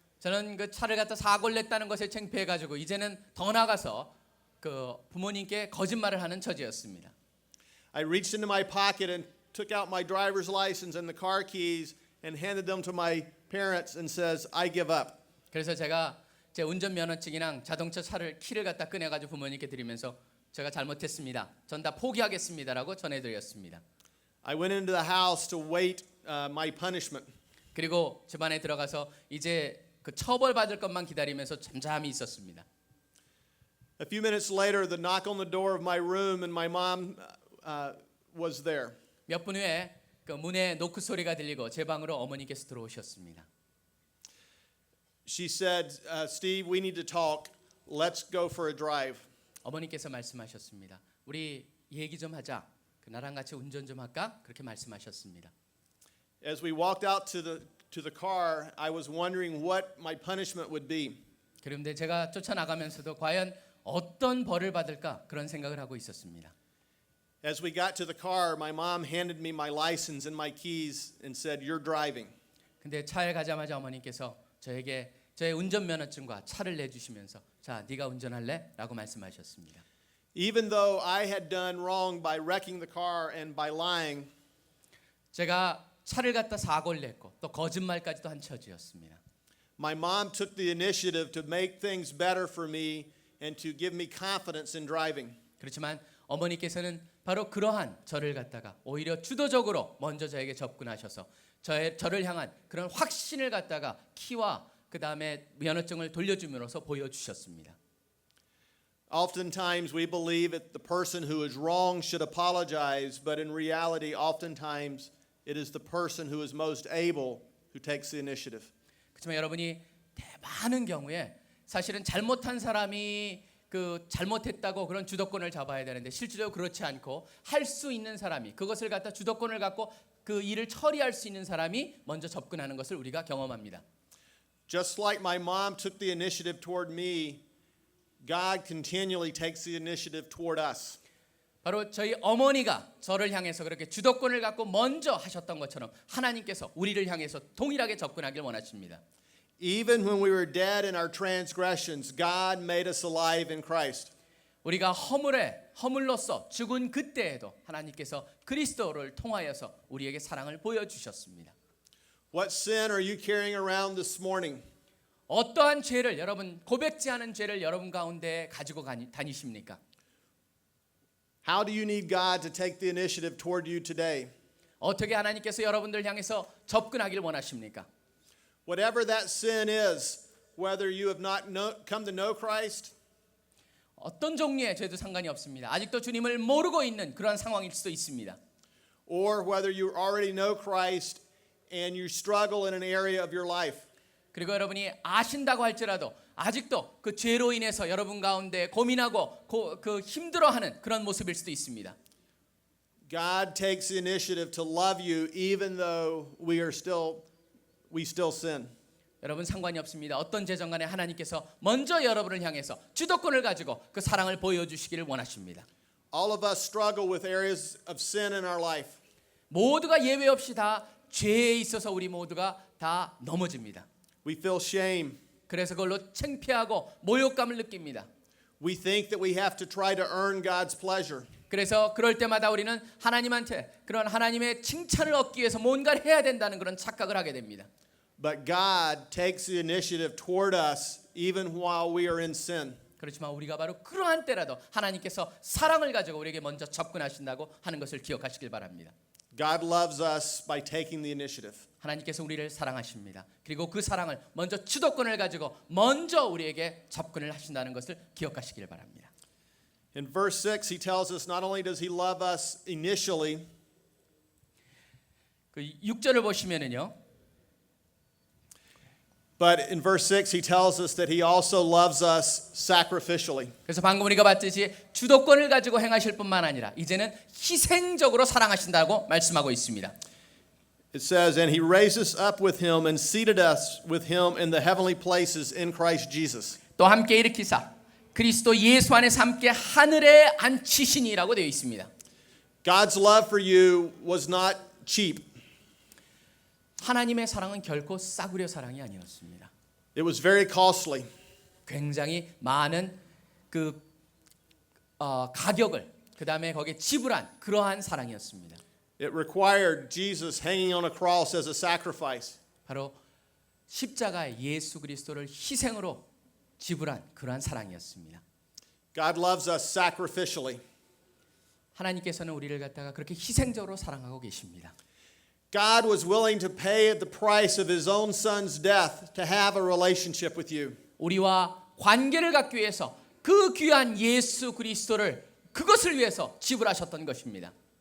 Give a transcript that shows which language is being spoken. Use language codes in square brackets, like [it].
[ko] 저는 그 차를 갖다 사고를 냈다는 것에 창피해 가지고 이제는 더 나가서 그 부모님께 거짓말을 하는 처지였습니다. [en] I reached into my pocket and took out my driver's license and the car keys and handed them to my parents and says, I give up. [ko] 그래서 제가 제 운전면허증이랑 자동차 차를 키를 갖다 꺼내 가지고 부모님께 드리면서 제가 잘못했습니다. 전 다 포기하겠습니다라고 전해드렸습니다. [en] I went into the house to wait my punishment. [ko] 그리고 집안에 들어가서 이제 그 처벌받을 것만 기다리면서 잠잠히 있었습니다. [en] A few minutes later, the knock on the door of my room and my mom was there. [ko] 몇 분 후에 그 문에 노크 소리가 들리고 제 방으로 어머니께서 들어오셨습니다. [en] She said, Steve, we need to talk. Let's go for a drive. [ko] 어머니께서 말씀하셨습니다. 우리 얘기 좀 하자. 나랑 같이 운전 좀 할까? 그렇게 말씀하셨습니다. [en] As we walked out to the car, I was wondering what my punishment would be. [ko] 그런데 제가 쫓아나가면서도 과연 어떤 벌을 받을까? 그런 생각을 하고 있었습니다. [en] As we got to the car, my mom handed me my license and my keys and said, "You're driving." [ko] 근데 차에 가자마자 어머니께서 저에게 저의 운전면허증과 차를 내주시면서 자, 네가 운전할래? 라고 말씀하셨습니다. [en] Even though I had done wrong by wrecking the car and by lying, [ko] 제가 차를 갖다 사고를 냈고 또 거짓말까지도 한 처지였습니다. [en] my mom took the initiative to make things better for me and to give me confidence in driving. [ko] 그렇지만 어머니께서는 바로 그러한 저를 갖다가 오히려 주도적으로 먼저 저에게 접근하셔서 저를 향한 그런 확신을 갖다가 키와 그 다음에 면허증을 돌려줌으로써 보여주셨습니다. [en] Oftentimes we believe that the person who is wrong should apologize, but in reality, oftentimes it is the person who is most able who takes the initiative. [ko] 그렇지만 여러분이 많은 경우에 사실은 잘못한 사람이 그 잘못했다고 그런 주도권을 잡아야 되는데 실제로 그렇지 않고 할 수 있는 사람이 그것을 갖다 주도권을 갖고 그 일을 처리할 수 있는 사람이 먼저 접근하는 것을 우리가 경험합니다. [en] Just like my mom took the initiative toward me, God continually takes the initiative toward us. [ko] 바로 저희 어머니가 저를 향해서 그렇게 주도권을 갖고 먼저 하셨던 것처럼 하나님께서 우리를 향해서 동일하게 접근하길 원하십니다. [en] Even when we were dead in our transgressions, God made us alive in Christ. [ko] 우리가 허물로서 죽은 그때에도 하나님께서 그리스도를 통하여서 우리에게 사랑을 보여주셨습니다. [en] What sin are you carrying around this morning? [ko] 어떠한 죄를 여러분 고백지 않은 죄를 여러분 가운데 가지고 다니십니까? [en] How do you need God to take the initiative toward you today? [ko] 어떻게 하나님께서 여러분들 향해서 접근하길 원하십니까? [en] Whatever that sin is, whether you have not come to know Christ, [ko] 어떤 종류의 죄도 상관이 없습니다. 아직도 주님을 모르고 있는 그런 상황일 수도 있습니다. [en] or whether you already know Christ and you struggle in an area of your life. [ko] 그리고 여러분이 아신다고 할지라도 아직도 그 죄로 인해서 여러분 가운데 고민하고 그 힘들어하는 그런 모습일 수도 있습니다. [en] God takes the initiative to love you even though we still sin. [ko] 여러분 상관이 없습니다. 어떤 죄정 간에 하나님께서 먼저 여러분을 향해서 주도권을 가지고 그 사랑을 보여주시기를 원하십니다. [en] All of us struggle with areas of sin in our life. [ko] 모두가 예외 없이 다 죄에 있어서 우리 모두가 다 넘어집니다. [en] We feel shame. [ko] 그래서 그걸로 창피하고 모욕감을 느낍니다. [en] We think that we have to try to earn God's pleasure. [ko] 그래서 그럴 때마다 우리는 하나님한테 그런 하나님의 칭찬을 얻기 위해서 뭔가를 해야 된다는 그런 착각을 하게 됩니다. [en] But God takes the initiative toward us even while we are in sin. [ko] 그렇지만 우리가 바로 그러한 때라도 하나님께서 사랑을 가지고 우리에게 먼저 접근하신다고 하는 것을 기억하시길 바랍니다. [en] God loves us by taking the initiative. [ko] 하나님께서 우리를 사랑하십니다. 그리고 그 사랑을 먼저 주도권을 가지고 먼저 우리에게 접근을 하신다는 것을 기억하시길 바랍니다. [en] In verse 6, he tells us not only does he love us initially, [ko] 그 6절을 보시면은요. [en] but in verse 6, he tells us that he also loves us sacrificially. [ko] 그래서 방금 우리가 봤듯이 주도권을 가지고 행하실 뿐만 아니라 이제는 희생적으로 사랑하신다고 말씀하고 있습니다. [en] It says, and he raised us up with him and seated us with him in the heavenly places in Christ Jesus. [ko] 또 함께 일으키사 그리스도 예수 안에서 함께 하늘에 앉히시니라고 되어 있습니다. [en] God's love for you was not cheap. [ko] 하나님의 사랑은 결코 싸구려 사랑이 아니었습니다. [en] It was very costly. [ko] 굉장히 많은 그 가격을 그 다음에 거기에 지불한 그러한 사랑이었습니다. [en] It required Jesus hanging on a cross as a sacrifice. [ko] 바로 십자가에 예수 그리스도를 희생으로 지불한 그러한 사랑이었습니다. [en] God loves us sacrificially. [ko] 하나님께서는 우리를 갖다가 그렇게 희생적으로 사랑하고 계십니다. [en] God was willing to pay the price of his own son's death to have a relationship with you. [ko] 우리와 관계를 갖기 위해서 그 귀한 예수 그리스도를 그것을 위해서 지불하셨던 것입니다.